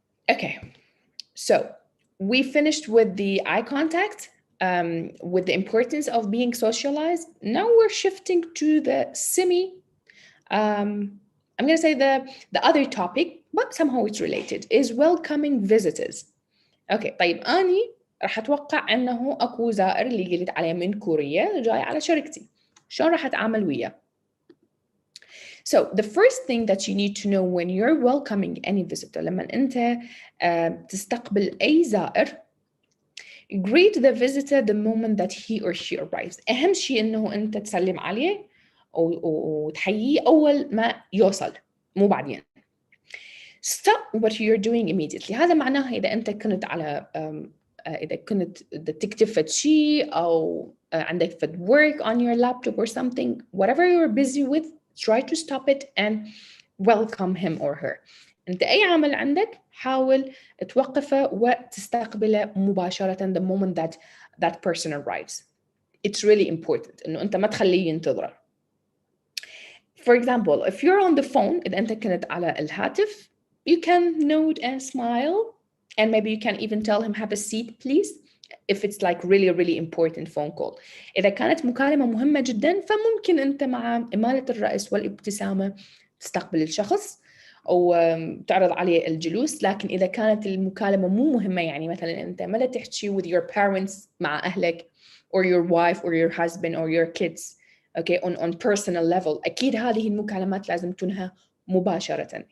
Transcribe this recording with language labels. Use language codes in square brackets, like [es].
[en] Okay, so we finished with the eye contact, with the importance of being socialized. Now we're shifting to the I'm going to say the other topic, but somehow it's related, is welcoming visitors. [ar] Okay, طيب أني راح أتوقع أنه أكو زائر اللي قلت عليه من كوريا جاي على شركتي. شلون راح أتعامل وياه؟ [en] So the first thing that you need to know when you're welcoming any visitor [ar] لما أنت تستقبل أي زائر [en] greet the visitor the moment that he or she arrives. [ar] أهم شيء إنه أنت تسلم عليه وتحييه أول ما يوصل مو بعدين. [en] Stop what you're doing immediately. [ar] هذا معناه إذا أنت كنت على إذا كنت تكتب فد شيء أو عندك فد [en] work on your laptop or something, whatever you're busy with, try to stop it and welcome him or her. [ar] أنت أي عمل عندك حاول توقفه وتستقبله مباشرة [en] the moment that that person arrives. It's really important [ar] إنه أنت ما تخليه ينتظر. [en] For example, if you're on the phone [ar] إذا أنت كنت على الهاتف, [en] you can nod and smile and maybe you can even tell him have a seat please if it's like really important phone call. [ar] إذا كانت مكالمة مهمة جدا فممكن أنت مع إمالة الرأس والابتسامة تستقبل الشخص أو تعرض عليه الجلوس. لكن إذا كانت المكالمة مو مهمة يعني مثلا أنت ما تحكي [en] with your parents [ar] مع أهلك [en] or your wife or your husband or your kids okay on personal level, [ar] أكيد هذه المكالمات لازم تنهى مباشرة.